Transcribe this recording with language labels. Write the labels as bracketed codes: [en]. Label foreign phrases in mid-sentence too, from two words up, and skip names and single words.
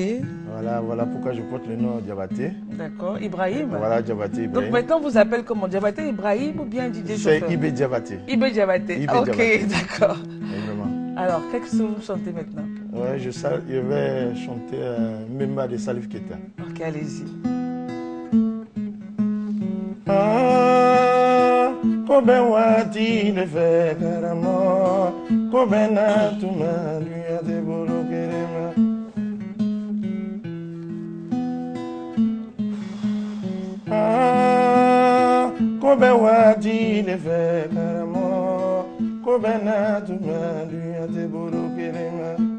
[fr] Voilà pourquoi je porte le nom Diabaté. D'accord. Ibrahim. Voilà, Diabaté Ibrahim. Donc maintenant, vous appelez comment? Diabaté Ibrahim ou bien DJ chauffeur? C'est Ibé Diabaté. Ibé Diabaté. Ok, d'accord. Vraiment. Alors, qu'est-ce que vous chantez maintenant? Ouais, je vais chanter Mimba de Salif Keita. Ok, allez-y. [bm] Kobe wati ne fe karamo, kobe na tuma duya te boro kerema. Kobe wati ne fe karamo, kobe na tuma duya te boro kerema.